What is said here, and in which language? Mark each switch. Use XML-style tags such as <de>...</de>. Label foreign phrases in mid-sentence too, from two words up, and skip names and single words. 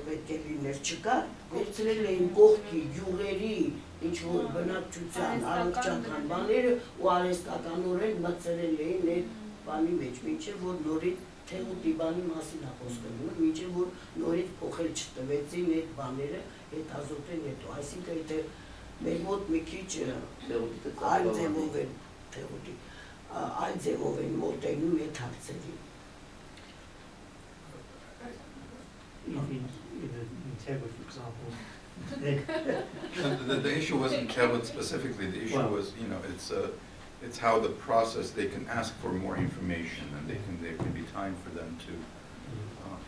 <hy>պետք է լիներ չկա, վերցրել էին կողքի գյուղերի ինչ-որ բնակչության առողջական բաները ու արհեստականորեն մտցրել էին այդ բանի մեջ, մինչև որ նորից թեղուտի բանի մասին է խոսքը գնում, մինչև որ նորից փոխել չտվեցին այդ բաները, հետազոտեն հետո, այսինքն եթե մեր մոտ մի քիչ այլ ձևով են թեղուտի, այլ ձևով են մոտենում այդ հարցերին։</hy> <en>For example, the issue wasn't Kevin specifically. The issue was, you know, it's how the process. They can ask for more information, and there can be time for them to.</en>